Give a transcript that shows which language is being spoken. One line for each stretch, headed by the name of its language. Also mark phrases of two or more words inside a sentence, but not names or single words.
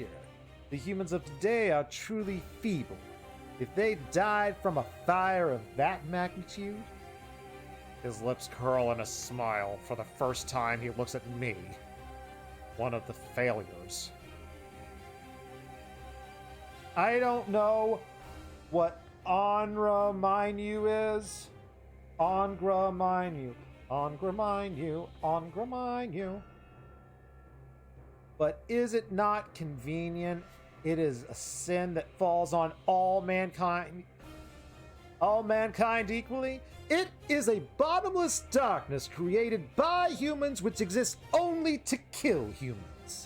English: The humans of today are truly feeble. If they died from a fire of that magnitude, His lips curl in a smile. For the first time, he looks at me. One of the failures. I don't know what Onra Minu is. Ongra Minu. Ongra Minu. Ongra Minu. But is it not convenient? It is a sin that falls on all mankind equally. It is a bottomless darkness created by humans which exists only to kill humans.